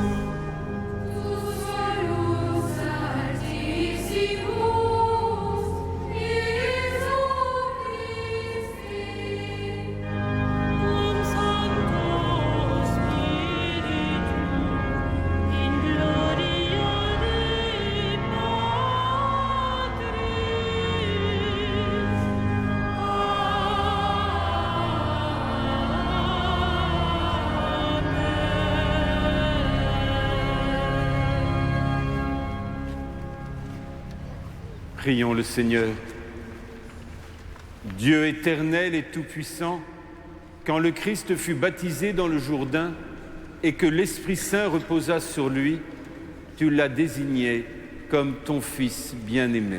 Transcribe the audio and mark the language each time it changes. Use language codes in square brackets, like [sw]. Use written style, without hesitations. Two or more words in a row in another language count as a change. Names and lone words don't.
[la] tu solus altissimus, Iesu Christe. cum Sancto Spiritu, in gloria Dei Patris. [fr] Prions le Seigneur. Dieu éternel et tout-puissant, quand le Christ fut baptisé dans le Jourdain et que l'Esprit Saint reposa sur lui, tu l'as désigné comme ton Fils bien-aimé.